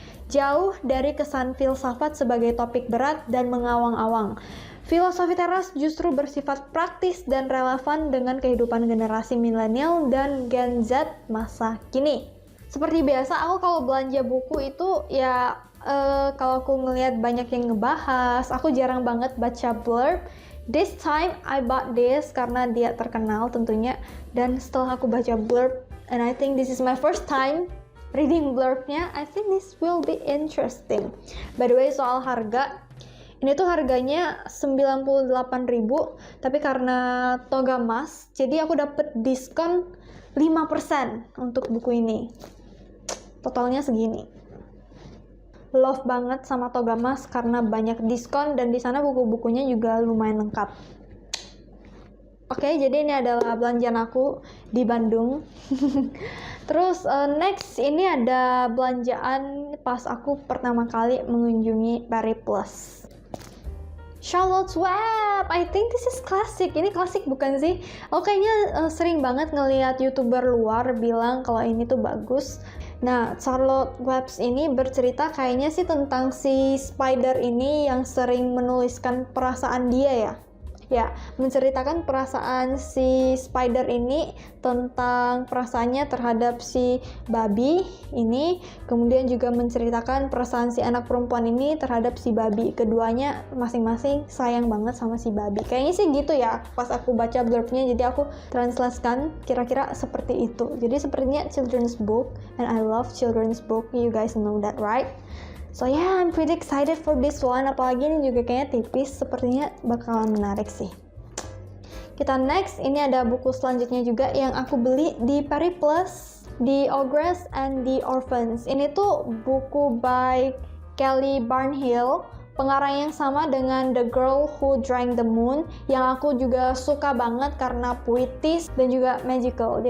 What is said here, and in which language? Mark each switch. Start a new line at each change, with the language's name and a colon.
Indonesian: Jauh dari kesan filsafat sebagai topik berat dan mengawang-awang, filosofi teras justru bersifat praktis dan relevan dengan kehidupan generasi milenial dan Gen Z masa kini. Seperti biasa, aku kalau belanja buku itu ya kalau aku ngelihat banyak yang ngebahas, aku jarang banget baca blurb.
English: This time I bought this
Indonesian: karena dia terkenal tentunya, dan setelah aku baca blurb,
English: and I think this is my first time reading blurbnya, I think this will be interesting.
Indonesian: By the way, soal harga, ini tuh harganya 98.000, tapi karena Togamas, jadi aku dapet diskon 5% untuk buku ini. Totalnya segini. Love banget sama Togamas karena banyak diskon dan di sana buku-bukunya juga lumayan lengkap. Oke, jadi ini adalah belanjaan aku di Bandung. Terus next ini ada belanjaan pas aku pertama kali mengunjungi Periplus.
English: Charlotte's Web, I think this is classic.
Indonesian: Ini klasik bukan sih? Aku kayaknya sering banget ngelihat YouTuber luar bilang kalau ini tuh bagus. Nah, Charlotte Webs ini bercerita kayaknya sih tentang si Spider ini yang sering menuliskan perasaan dia ya. Ya, menceritakan perasaan si Spider ini tentang perasaannya terhadap si babi ini, kemudian juga menceritakan perasaan si anak perempuan ini terhadap si babi. Keduanya masing-masing sayang banget sama si babi. Kayaknya sih gitu ya, pas aku baca blurbnya, jadi aku translatekan kira-kira seperti itu. Jadi sepertinya
English: children's book, and I love children's book, you guys know that right? So yeah, I'm pretty excited for this one.
Indonesian: Apalagi ini juga kayaknya tipis, sepertinya bakalan menarik sih. Kita next, ini ada buku selanjutnya juga yang aku beli di Periplus, The Ogress and the Orphans. Ini tuh buku by Kelly Barnhill, pengarang yang sama dengan The Girl Who Drank the Moon, yang aku juga suka banget karena puitis dan juga magical.